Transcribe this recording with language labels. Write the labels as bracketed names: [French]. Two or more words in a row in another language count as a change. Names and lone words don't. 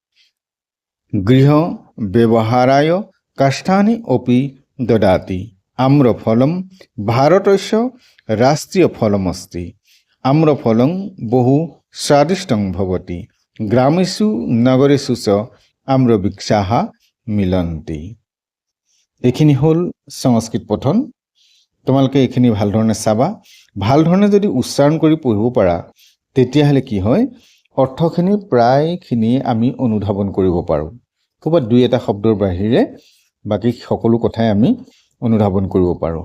[Sanskrit] गृहव्यवहाराय काष्ठानि अपि ददाति। आम्रफलं भारतस्य राष्ट्रीयफलमस्ति। आम्रफलं बहु स्वादिष्टं भवति। ग्रामेषु नगरेषु च आम्रवृक्षाः मिलन्ति। [Assamese] এইখিনি হ'ল সংস্কৃত পঠন। তোমালোকে এইখিনি ভালধৰণে চাবা। ভালধৰণে যদি উচ্চাৰণ কৰি পঢ়িব পাৰা তেতিয়াহ'লে কি হয়, অৰ্থখিনি প্ৰায়খিনি আমি অনুধাৱন কৰিব পাৰোঁ। ক'ৰবাত দুই এটা শব্দৰ বাহিৰে বাকী সকলো কথাই আমি অনুধাৱন কৰিব পাৰোঁ।